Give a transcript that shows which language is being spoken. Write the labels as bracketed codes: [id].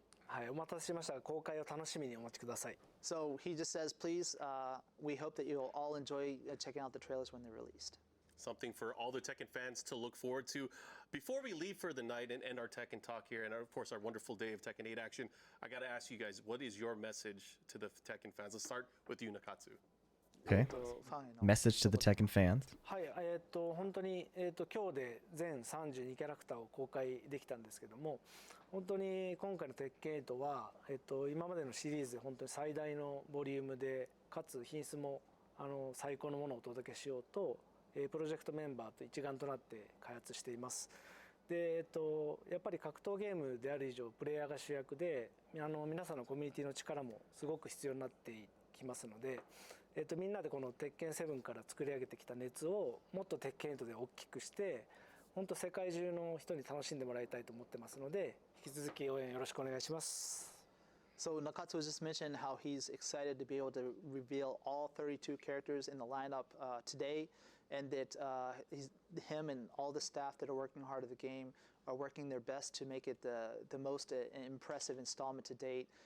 [ja] はい、お待たせしました。公開を楽しみにお待ちください。 [en] So he just says, please, we hope that you'll all enjoy checking out the trailers when they're released. Something for all the Tekken fans to look forward to. Before we leave for the night and end our Tekken talk here, and of course our wonderful day of Tekken 8 action, I got to ask you guys, what is your message to the Tekken fans? Let's start with you, Nakatsu. Okay. Message to the Tekken fans. [ja] はい、本当に、今日で全32キャラクターを公開できたんですけども、本当に今回の鉄拳8は、今までのシリーズで本当に最大のボリュームで、かつ品質も最高のものをお届けしようと、プロジェクトメンバーと一丸となって開発しています。で、やっぱり格闘ゲームである以上、プレイヤーが主役で、皆さんのコミュニティの力もすごく必要になってきますので、みんなでこの鉄拳7から作り上げてきた熱をもっと鉄拳8で大きくして本当世界中の人に楽しんでもらいたいと思ってますので引き続き応援よろしくお願いします。 [en] So Nakatsu just mentioned how he's excited to be able to reveal all 32 characters in the lineup today, and that him and all the staff that are working hard at the game are working their best to make it the most impressive installment to date.